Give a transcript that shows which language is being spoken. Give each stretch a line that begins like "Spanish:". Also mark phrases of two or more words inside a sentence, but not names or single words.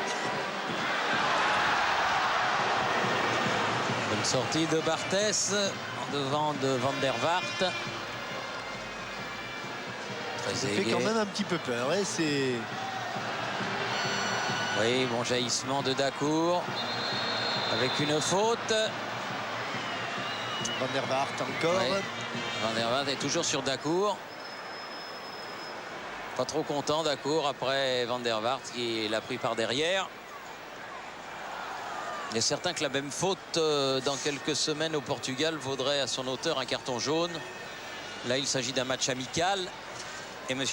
French: Bonne sortie de Barthès en devant de Van der Vaart. Ça fait quand même un petit peu peur. Hein, c'est... Oui, bon jaillissement de Dacour avec une faute. Van der Vaart encore. Oui. Van der Vaart est toujours sur Dacour. Pas trop content Dacour après Van der Vaart qui l'a pris par derrière. Il est certain que la même faute dans quelques semaines au Portugal vaudrait à son auteur un carton jaune. Là, il s'agit d'un match amical et M.